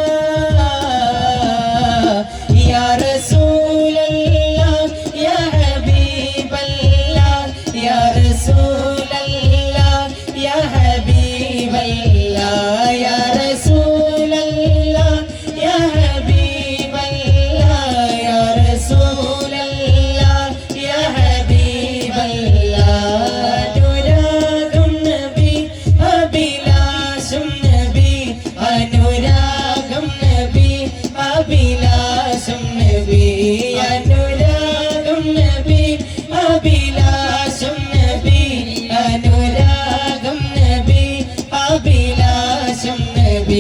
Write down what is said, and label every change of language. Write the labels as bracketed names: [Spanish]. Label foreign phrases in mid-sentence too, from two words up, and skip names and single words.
[Arabic] يا رسول الله، يا حبيب الله، يا رسول الله، يا حبيب الله، يا رسول الله، يا حبيب الله، يا رسول الله، يا حبيب الله. [Malayalam] അനുരാഗം നബി അഭിലാഷം നബി, അനുരാഗം നബി അഭിലാഷം നബി, അനുരാഗം നബി അഭിലാഷം നബി, അനുരാഗം നബി അഭിലാഷം നബി.